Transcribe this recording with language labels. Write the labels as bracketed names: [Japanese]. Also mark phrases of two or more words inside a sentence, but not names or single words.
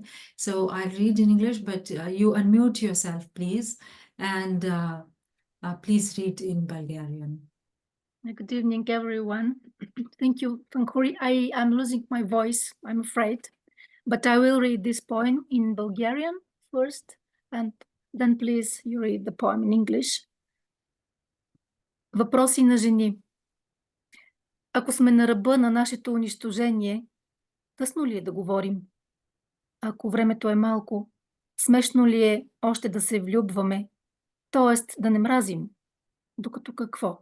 [English] So I'll read in English, but you unmute yourself, please, and please read in Bulgarian. Good evening, everyone. Thank you, Pankhuri. I am losing my voice, I'm afraid, but I will read this poem in Bulgarian first, and then please you read the poem in English. [Bulgarian] Въпроси на жени. Ако сме на ръба на нашето унищожение, късно ли е да говорим? Ако времето е малко, смешно ли е още да се влюбваме, т.е. да не мразим? Докато какво?